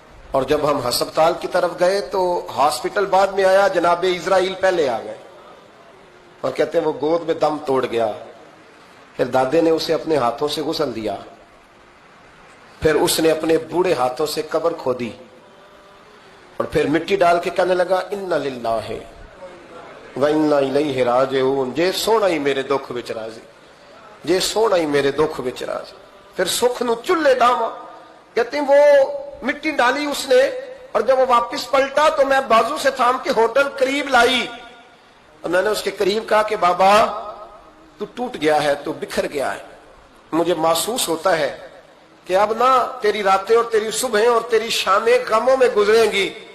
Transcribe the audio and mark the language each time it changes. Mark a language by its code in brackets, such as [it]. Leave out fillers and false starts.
[ur] اور جب ہم ہسپتال کی طرف گئے تو ہاسپٹل بعد میں آیا, جناب اسرائیل پہلے آ گئے اور کہتے ہیں وہ گود میں دم توڑ گیا. پھر دادے نے اسے اپنے ہاتھوں سے غسل دیا, پھر اس نے اپنے بوڑھے ہاتھوں سے قبر کھودی اور پھر مٹی ڈال کے کہنے لگا [ar] انا للہ وَإِنَّا إِلَيْهِ رَاجِعُونَ. [pa] جے سونا ہی میرے دکھ وچ راضی, جے سونا ہی میرے دکھ وچ راضی. پھر سکھ نو چلے ڈاواں. [ur] کہتے ہیں وہ مٹی ڈالی اس نے, اور جب وہ واپس پلٹا تو میں بازو سے تھام کے ہوٹل قریب لائی اور میں نے اس کے قریب کہا کہ بابا تو ٹوٹ گیا ہے, تو بکھر گیا ہے. مجھے محسوس ہوتا ہے کہ اب نہ تیری راتیں اور تیری صبحیں اور تیری شامیں غموں میں گزریں گی.